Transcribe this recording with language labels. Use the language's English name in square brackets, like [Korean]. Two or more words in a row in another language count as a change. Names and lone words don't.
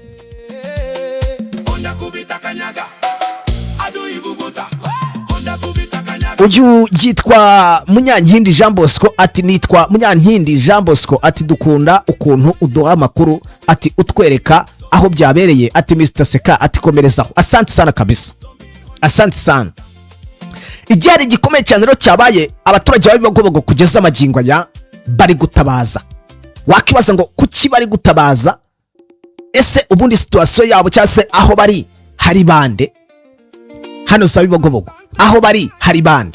[Kinyarwanda] Uyu yitwa Munyankindi Jean Bosco ati nitwa Munyankindi Jean Bosco ati dukunda ukuntu uduha amakuru, ati utwereka aho byabereye, ati Mr Seka ati komerezaho. [Swahili] Asante sana kabisa, asante sana. [Kinyarwanda] Igihari gikomeye cyane rero cyabaye, abaturage ba Bibogobogo kugeza amagingo ya bari gutabaza. Wakibaza ngo kuki bari gutabaza? Ese ubundi situation yabo cyase aho bari hari bande? Hano za Bibogobogo aho bari hari bande.